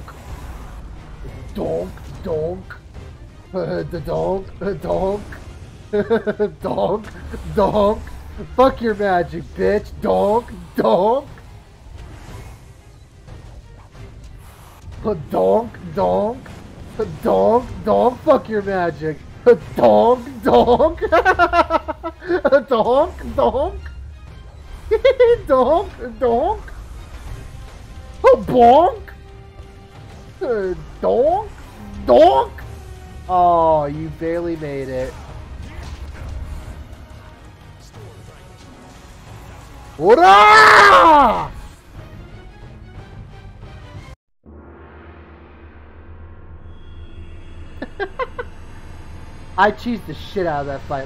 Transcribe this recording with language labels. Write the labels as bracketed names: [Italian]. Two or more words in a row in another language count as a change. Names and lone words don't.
[English] Donk, donk. The donk, donk. Donk, donk. Fuck your magic, bitch. Donk, donk. Donk, donk. Donk, donk. Fuck your magic. Donk, donk. Donk, donk. Donk, donk. Bonk. Donk, donk. Oh, you barely made it. Hurrah! I cheesed the shit out of that fight.